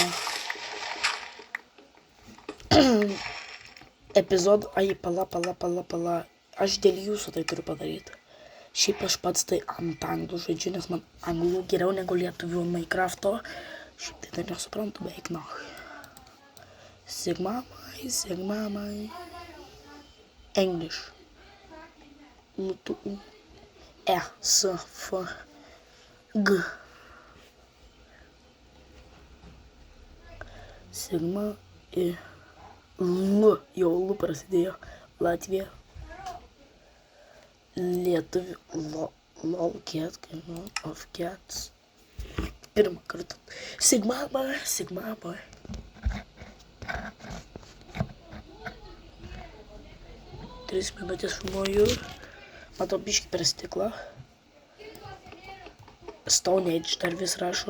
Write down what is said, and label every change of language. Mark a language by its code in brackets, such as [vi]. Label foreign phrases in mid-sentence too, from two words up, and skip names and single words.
[lt] Pala. Aš dėl jūsų tai turiu padaryti. Šiaip aš pats tai ant anglų žaidžiu, nes man anglų geriau negu lietuvių Minecraft'o. Šiaip tai nesuprantu beveik Sigma mai. [en] English. S, F, G. [lt] Sigma ir L. Jau L prasidėjo. Latvija. Lietuvių. [en] Lol cat. Of cats. [lt] Pirmą kartą. Sigma boy. Tris minutės filmuoju. Matau biškį per stiklą. Stone Age dar vis rašo.